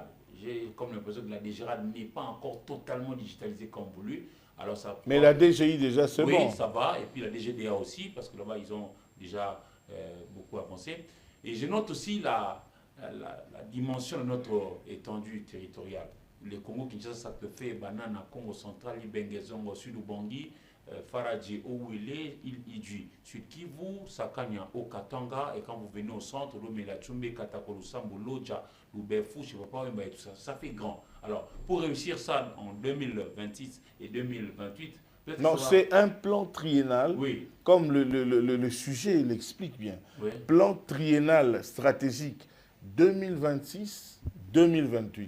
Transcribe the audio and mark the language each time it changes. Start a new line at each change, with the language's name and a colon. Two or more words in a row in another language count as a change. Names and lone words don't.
French: J'ai comme l'impression que la DGRAD n'est pas encore totalement digitalisée comme voulu. Alors ça mais la DGI déjà, c'est bon. Oui, ça va. Et puis la DGDA aussi, parce que là-bas, ils ont déjà beaucoup avancé. Et je note aussi la dimension de notre étendue territoriale. Le Congo-Kinshasa, ça peut faire Banana, Congo central, Ibengezongo, Sud-Ubangi, Faradji, Ouwele, Idji, Sud Kivu, Sakanya, Okatanga, et quand vous venez au centre, Lomela Tchumbe, Katakolusambo, Loja, Lubefu, je ne sais pas, et tout ça, ça fait grand. Alors, pour réussir ça en 2026 et 2028, non, c'est un plan triennal, oui, comme le sujet l'explique bien. Oui. Plan triennal stratégique 2026-2028.